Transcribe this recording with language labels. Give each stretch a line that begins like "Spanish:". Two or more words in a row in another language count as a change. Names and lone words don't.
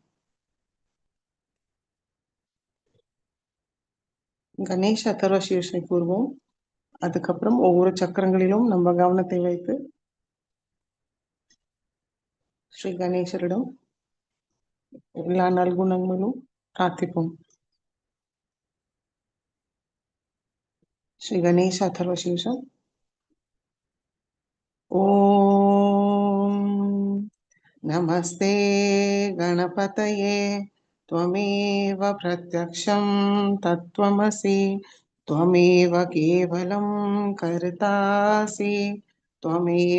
Tamil: கணேஷ் அதர்வ சீர்ஷை கூறுவோம். அதுக்கப்புறம் ஒவ்வொரு சக்கரங்களிலும் நம்ம கவனத்தை வைத்து ஸ்ரீ கணேசரிடம் எல்லா நல்குணங்களும் பிரார்த்திப்போம்.
Sanskrit: श्री गणेश अथर्व शीर्ष ओम नमस्ते गणपतये त्वमेव प्रत्यक्षं तत्त्वमसि त्वमेव केवलं कर्तासि त्वमेव